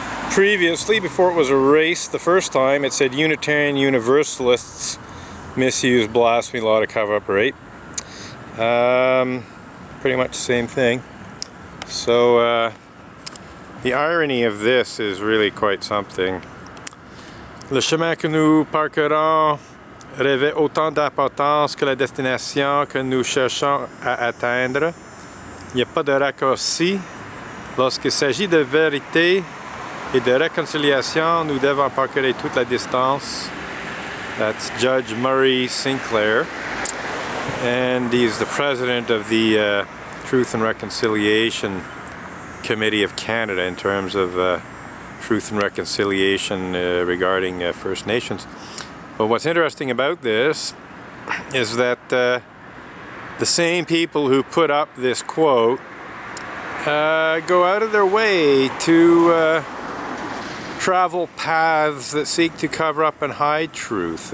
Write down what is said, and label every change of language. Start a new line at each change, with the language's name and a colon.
English: Previously, before it was erased the first time, it said Unitarian Universalists misuse blasphemy law to cover up rape. Pretty much the same thing. So the irony of this is really quite something.
French: Le chemin que nous parcourons revêt autant d'importance que la destination que nous cherchons à atteindre. Il n'y a pas de raccourci. Lorsqu'il s'agit de vérité et de réconciliation, nous devons parcourir toute la distance.
English: That's Judge Murray Sinclair, and he's the president of the Truth and Reconciliation Committee of Canada in terms of truth and reconciliation regarding First Nations. But what's interesting about this is that the same people who put up this quote go out of their way to travel paths that seek to cover up and hide truth.